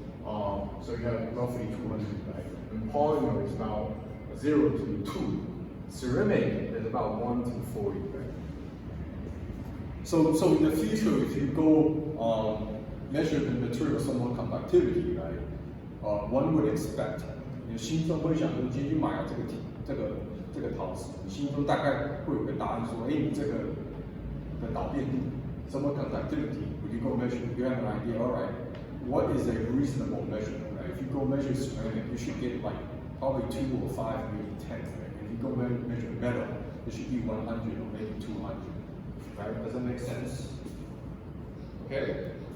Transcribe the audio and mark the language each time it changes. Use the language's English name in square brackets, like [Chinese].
[English] So you have roughly 200, right? And polymer is about 0 to 2. Ceramic is about 1 to 40, right? So in the future, if you go measure the material thermal conductivity, right? One would expect [Chinese] 你的心中会想说，你今天去买了这个陶瓷，你心中大概会有个答案说，你这个的导电度 thermal conductivity. [English] Would you go measure? You have an idea, all right? What is a reasonable measurement, right? If you go measure ceramic, you should get like probably 2 or 5, maybe 10. Right? If you go measure metal, it should be 100 or maybe 200. Right? Does that make sense? Okay.